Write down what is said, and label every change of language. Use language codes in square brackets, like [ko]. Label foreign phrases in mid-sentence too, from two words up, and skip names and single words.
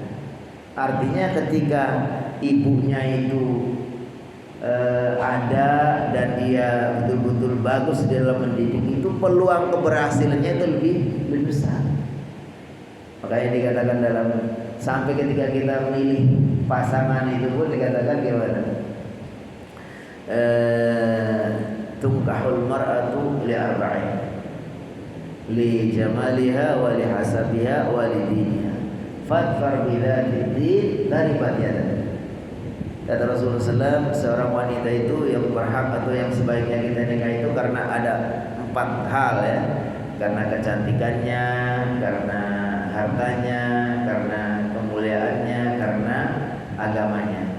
[id] Artinya ketika ibunya itu ada dan dia betul-betul bagus dalam mendidik, itu peluang keberhasilannya itu lebih besar. Makanya dikatakan dalam, sampai ketika kita memilih pasangan itu pun dikatakan gimana? [ar] تنكح المرأة لأربع لجمالها ولحسبها ولدينها فاظفر بذات الدين تربت يداك. [id] Kata Rasulullah SAW, seorang wanita itu yang berhak atau yang sebaiknya kita nikah itu karena ada 4 hal, ya. Karena kecantikannya, karena hartanya, karena kemuliaannya, karena agamanya.